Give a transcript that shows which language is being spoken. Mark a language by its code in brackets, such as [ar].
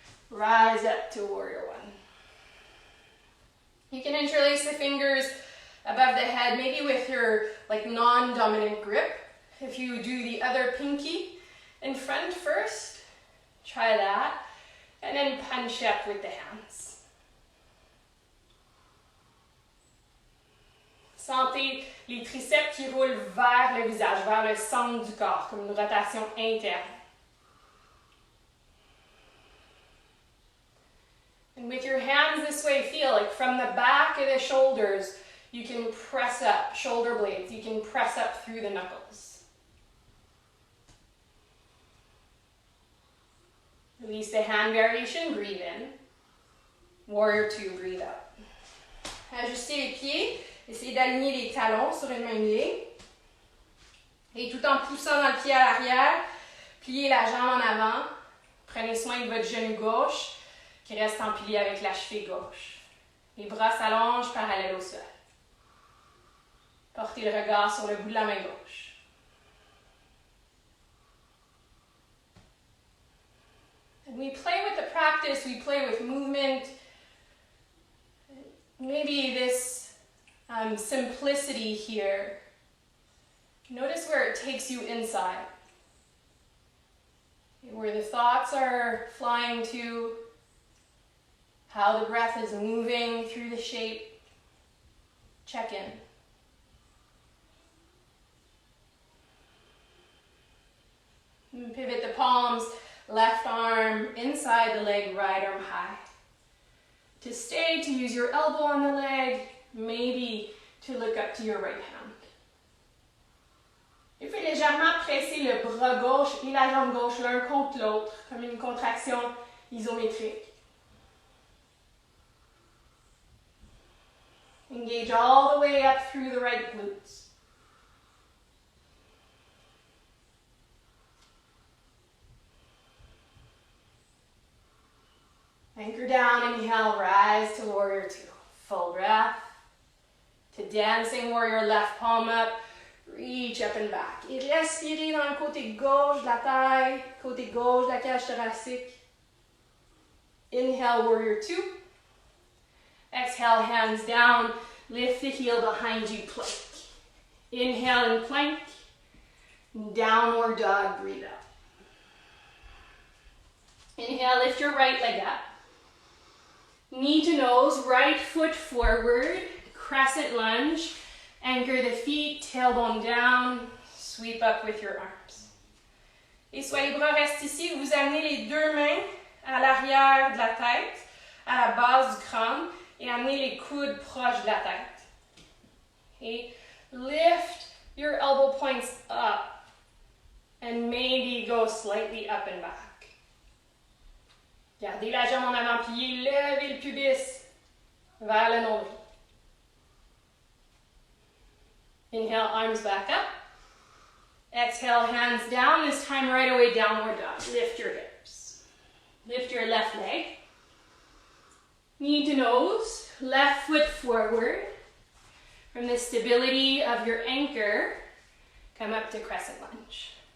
[en] Rise up to Warrior One. You can interlace the fingers above the head, maybe with your non-dominant grip. If you do the other pinky in front first, try that. And then punch up with the hands. [fr] Sentez les triceps qui roulent vers le visage, vers le centre du corps, comme une rotation interne. [en] And with your hands this way, feel like from the back of the shoulders, you can press up, shoulder blades, you can press up through the knuckles. Release the hand variation, breathe in. Warrior Two, breathe out. [fr] Ajustez les pieds, essayez d'aligner les talons sur une même ligne. Et tout en poussant dans le pied à l'arrière, pliez la jambe en avant. Prenez soin de votre genou gauche qui reste en pilier avec la cheville gauche. Les bras s'allongent parallèles au sol. Portez le regard sur le bout de la main gauche. [en] And we play with the practice, we play with movement. Maybe this simplicity here. Notice where it takes you inside. Where the thoughts are flying to, how the breath is moving through the shape. Check in. And pivot the palms, left arm inside the leg, right arm high. To stay, to use your elbow on the leg, maybe to look up to your right hand. [fr] Et puis légèrement presser le bras gauche et la jambe gauche l'un contre l'autre, comme une contraction isométrique. [en] Engage all the way up through the right glutes. Anchor down, inhale, rise to Warrior Two. Full breath. To dancing warrior, left palm up. Reach up and back. [fr] Et respirez dans le côté gauche de la taille, côté gauche de la cage thoracique. [en] Inhale, warrior two. Exhale, hands down. Lift the heel behind you, plank. Inhale and plank. Downward dog, breathe out. Inhale, lift your right leg up. Knee to nose, right foot forward. Crescent lunge. Anchor the feet, tailbone down. Sweep up with your arms. [fr] Et soit les bras restent ici, vous amenez les deux mains à l'arrière de la tête, à la base du crâne, et amenez les coudes proches de la tête. [en] Okay? Lift your elbow points up and maybe go slightly up and back. [fr] Gardez la jambe en avant-pliée, levez le pubis vers le nombril. [en] Inhale, arms back up. Exhale, hands down. This time right away, downward dog. Lift your hips. Lift your left leg. Knee to nose. Left foot forward. From the stability of your anchor, come up to crescent lunge.